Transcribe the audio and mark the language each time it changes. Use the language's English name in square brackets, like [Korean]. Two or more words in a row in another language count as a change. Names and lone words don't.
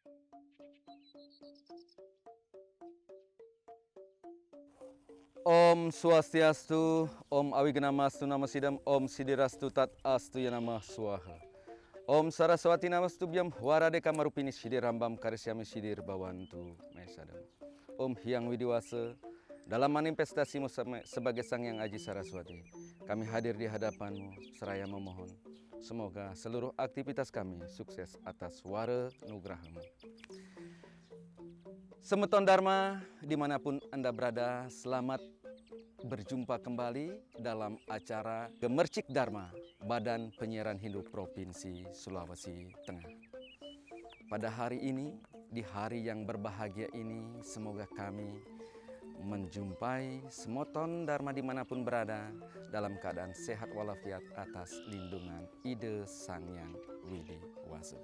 [Sanskrit] Om Swastiastu, Om Awiganamastu Namasidam, Om Sidirastu Tat Astu Yanamah Swaha. Om Saraswati Namastubyam, Waradeka Marupini Sidir Rambam Karisyami Sidir Bawantu Mesadam. Om Hyang Widiwasa, [Indonesian] dalam manifestasimu sebagai Sang Yang Aji Saraswati, kami hadir di hadapanmu seraya memohon, semoga seluruh aktivitas kami sukses atas wara nugrahamu. Semeton Dharma, dimanapun Anda berada, selamat berjumpa kembali dalam acara Gemercik Dharma, Badan Penyiaran Hindu Provinsi Sulawesi Tengah. Pada hari ini, di hari yang berbahagia ini, semoga kami menjumpai semeton Dharma dimanapun berada dalam keadaan sehat walafiat atas lindungan Ide Sang Yang Widi Wasa.